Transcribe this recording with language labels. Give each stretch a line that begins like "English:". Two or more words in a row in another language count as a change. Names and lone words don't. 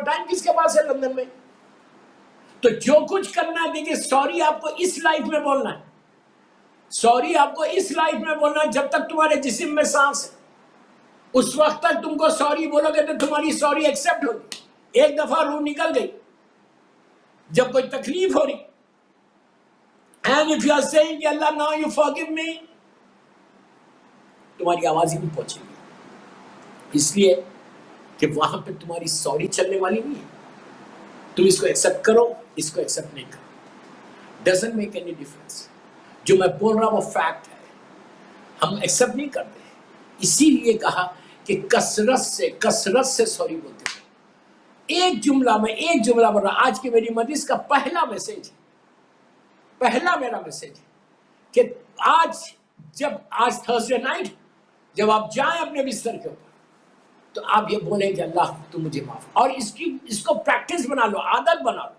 Urdu: ٹائم کس کے پاس ہے لندن میں؟ تو جو کچھ کرنا ہے, دیکھیں سوری آپ کو اس لائف میں بولنا ہے, سوری آپ کو اس لائف میں بولنا ہے جب تک تمہارے جسم میں سانس ہے. اس وقت تک تم کو سوری بولو گے تو تمہاری سوری ایکسپٹ ہوگی. ایک دفعہ روح نکل گئی جب کوئی تکلیف ہو رہی,
English: and if you are saying
Urdu: کہ اللہ
English: now you forgive me,
Urdu: تمہاری آواز ہی نہیں پہنچے گی, اس لیے کہ وہاں پہ تمہاری سوری چلنے والی نہیں ہے. تم اس کو ایکسپٹ کرو, اس کو ایکسپٹ نہیں کرو,
English: doesn't make any difference.
Urdu: جو میں بول رہا وہ فیکٹ ہے, ہم ایکسپٹ نہیں کرتے. اسی لیے کہا کہ کثرت سے سوری بولتے ہیں. ایک جملہ بول رہا, آج کی میری مجلس کا پہلا میرا میسیج ہے کہ آج
English: Thursday night
Urdu: جب آپ جائیں اپنے بستر کے اوپر, تو آپ یہ بولیں کہ اللہ تو مجھے معاف, اور اس کو پریکٹس بنا لو, عادت بنا لو.